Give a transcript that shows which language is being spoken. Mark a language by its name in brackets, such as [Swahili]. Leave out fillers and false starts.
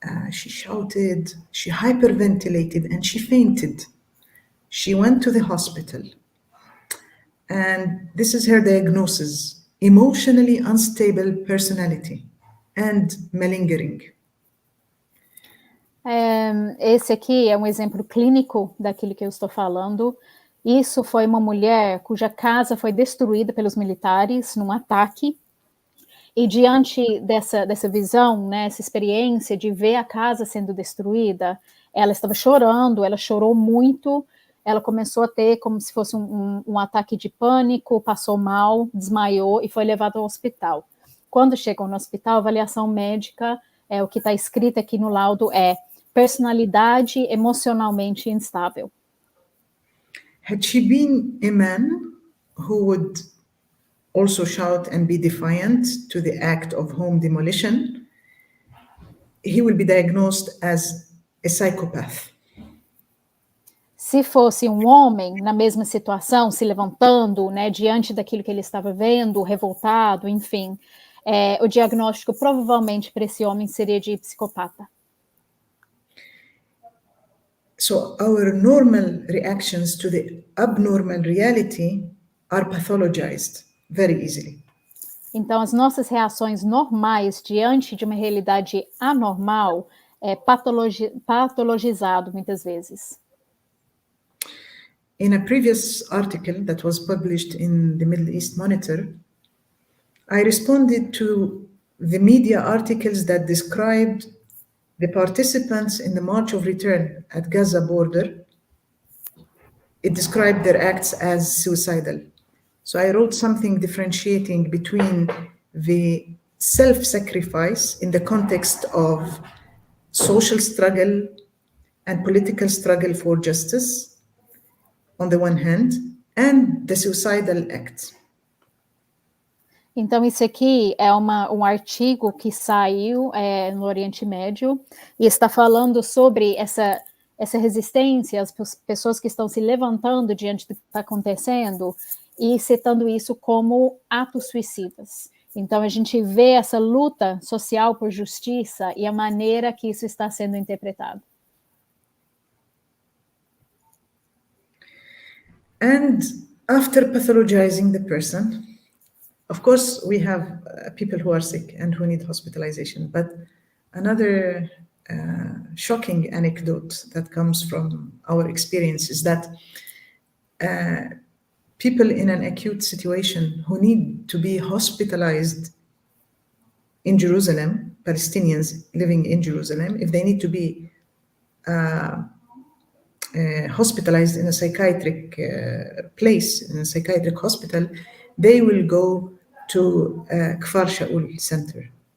[English] She shouted, she hyperventilated, and she fainted. She went to the hospital. And this is her diagnosis: emotionally unstable personality and malingering. [Portuguese] Esse aqui é um exemplo clínico daquilo que eu estou falando. Isso foi uma mulher cuja casa foi destruída pelos militares num ataque. E diante dessa visão, né, essa experiência de ver a casa sendo destruída, ela estava chorando, ela chorou muito, ela começou a ter como se fosse um ataque de pânico, passou mal, desmaiou e foi levada ao hospital. Quando chegou no hospital, a avaliação médica, o que está escrito aqui no laudo é personalidade emocionalmente instável. [English] Had she been a man who would also shout and be defiant to the act of home demolition, he will be diagnosed as a psychopath. [Portuguese] Se fosse um homem na mesma situação, se levantando, né, diante daquilo que ele estava vendo, revoltado, enfim, o diagnóstico provavelmente para esse homem seria de psicopata. [English] So our normal reactions to the abnormal reality are pathologized very easily. [Portuguese] Então, as nossas reações normais diante de uma realidade anormal é patologizado muitas vezes. [English] In a previous article that was published in the Middle East Monitor, I responded to the media articles that described the participants in the March of Return at Gaza border. It described their acts as suicidal. So I wrote something differentiating between the self-sacrifice in the context of social struggle and political struggle for justice, on the one hand, and the suicidal act. [Portuguese] Então, isso aqui é um artigo que saiu no Oriente Médio e está falando sobre essa resistência, as pessoas que estão se levantando diante do que está acontecendo e citando isso como atos suicidas. Então, a gente vê essa luta social por justiça e a maneira que isso está sendo interpretado. [English] And after pathologizing the person, of course, we have people who are sick and who need hospitalization. But another shocking anecdote that comes from our experience is that people in an acute situation who need to be hospitalized in Jerusalem, Palestinians living in Jerusalem, if they need to be hospitalized in a psychiatric place, in a psychiatric hospital, they will go to Kfar Shaul Center.